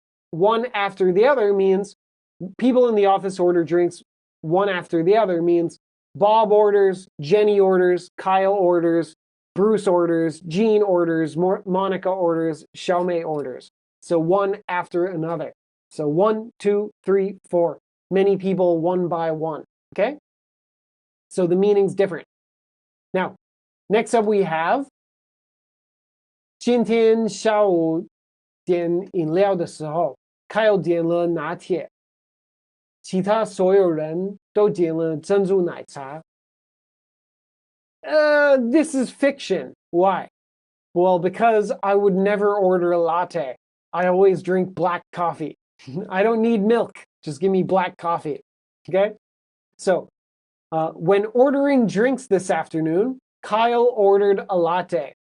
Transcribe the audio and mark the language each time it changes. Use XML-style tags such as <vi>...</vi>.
<en>One after the other means people in the office order drinks one after the other means Bob orders, Jenny orders, Kyle orders, Bruce orders, Jean orders, Monica orders, Xiaomei orders. So one after another. So 1, 2, 3, 4. Many people one by one. Okay? So the meaning's different. Now, next up we have</en> <zh>今天下午点饮料的时候 Kyle 点了拿铁，其他所有人都点了珍珠奶茶。</zh> <en>This is fiction. Why? Well, because I would never order a latte. I always drink black coffee. I don't need milk. Just give me black coffee. Okay? So, when ordering drinks this afternoon, Kyle ordered a latte.</en>